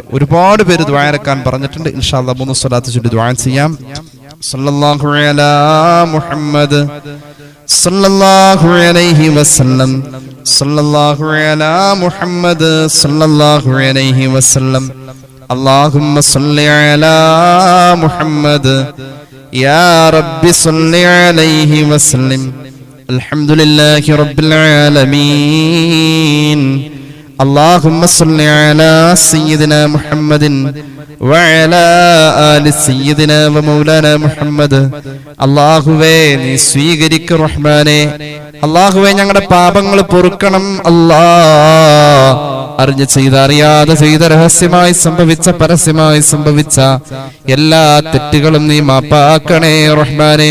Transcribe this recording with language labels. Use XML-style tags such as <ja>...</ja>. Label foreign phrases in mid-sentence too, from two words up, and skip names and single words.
<ml>ഒരുപാട് പേര് ദുആ ഇറക്കാൻ പറഞ്ഞിട്ടുണ്ട്.</ml> <ar>إن شاء الله</ar> <ml>3 സ്വലാത്ത് ചൊല്ലി ദുആ ചെയ്യാം.</ml> <ar>صلى الله على محمد صلى الله عليه وسلم، صلى الله على محمد صلى الله عليه وسلم, اللهم صل على محمد يا رب صل عليه وسلم الحمد لله رب العالمين اللهم صل على سيدنا محمد وعلى آل سيدنا ومولانا محمد</ar> <ml>അല്ലാഹുവേ നീ സ്വീകരിക്കു റഹ്മാനേ. അല്ലാഹുവേ ഞങ്ങളുടെ പാപങ്ങൾ പൊറുക്കണം അല്ലാഹ്. അറിഞ്ഞ് ചെയ്ത അറിയാതെ ചെയ്ത രഹസ്യമായി സംഭവിച്ച പരസ്യമായി സംഭവിച്ച എല്ലാ തെറ്റുകളും നീ മാപ്പാക്കണേ റഹ്മാനേ.</ml>